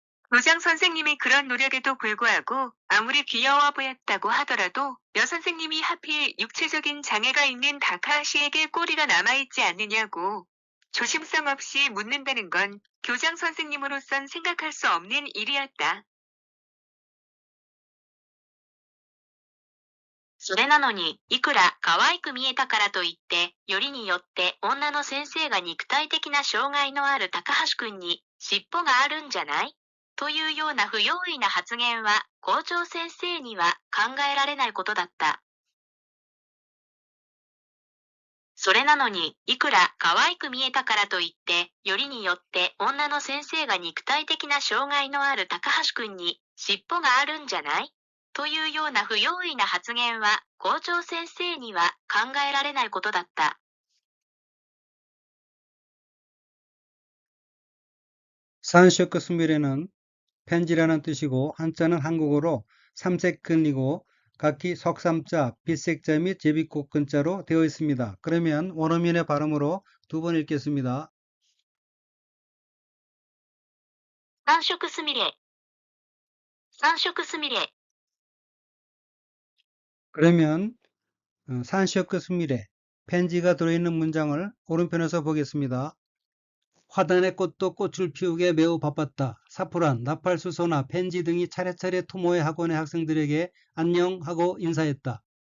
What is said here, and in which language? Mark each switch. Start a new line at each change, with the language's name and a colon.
Korean: 교장 선생님이 그런 노력에도 불구하고 아무리 귀여워 보였다고 하더라도 여선생님이 하필 육체적인 장애가 있는 다카하시에게 꼬리가 남아있지 않느냐고 조심성 없이 묻는다는 건 교장 선생님으로선 생각할 수 없는 일이었다.
Japanese: それなのに、いくら可愛く見えたからといって、よりによって女の先生が肉体的な障害のある高橋くんに尻尾があるんじゃないというような不用意な発言は校長先生には考えられないことだった。それなのに、いくら可愛く見えたからといって、よりによって女の先生が肉体的な障害のある高橋くんに尻尾があるんじゃないというような不用意な発言は校長先生には考えられないことだった。
Korean: 산쇼크 스미레는 편지라는 뜻이고 한자는 한국어로 삼색근이고 각기 석삼자, 빗색자 및 제비꽃근자로 되어 있습니다. 그러면 원어민의 발음으로 두 번 읽겠습니다.
Japanese: 三色すみれ、三色すみれ、
Korean: 그러면 산쇼크 스미레 편지가 들어있는 문장을 오른편에서 보겠습니다. 화단의 꽃도 꽃을 피우기에 매우 바빴다. 사프란, 나팔수소나 펜지 등이 차례차례 토모의 학원의 학생들에게 안녕하고 인사했다.